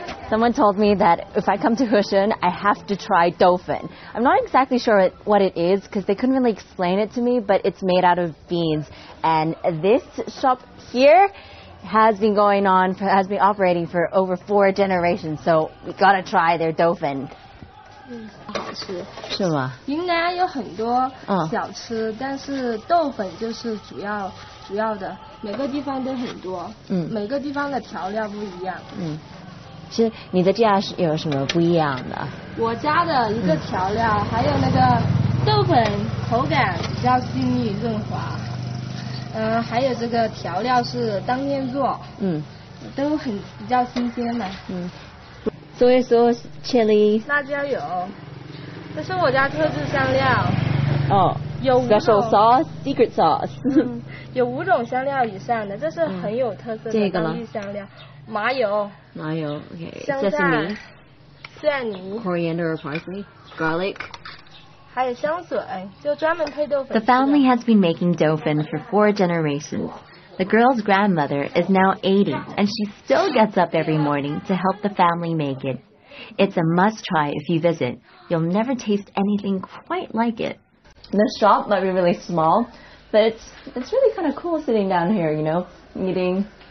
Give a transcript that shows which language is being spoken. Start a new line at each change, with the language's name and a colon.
English: Someone told me that if I come to Heshen, I have to try dolphin. I'm not exactly sure what it is because they couldn't really explain it to me, but it's made out of beans. And this shop here has been operating for over 4 generations, so we gotta try their dolphin.
Chinese: 好吃是吗？云南有很多小吃，但是豆粉就是主要的，每个地方都很多，每个地方的调料不一样。其实你的家是有什么不一样的？我家的一个调料，还有那个豆粉口感比较细腻润滑，还有这个调料是当天做，都比较新鲜的。
English: Soy sauce, chili，
Chinese: 辣椒油，这是我家特制香料。有
English: special sauce, secret sauce。
Chinese: 有5种香料以上的，这是很有特色的当地香料。麻油
English: ，okay.
Chinese: 香菜、蒜泥
English: ，coriander or parsley, garlic，
Chinese: 还有香水，就专门配豆粉。
English: The family has been making dolphin for 4 generations. The girl's grandmother is now 80, and she still gets up every morning to help the family make it. It's a must-try if you visit. You'll never taste anything quite like it. The shop might be really small, but it's really kind of cool sitting down here, eating.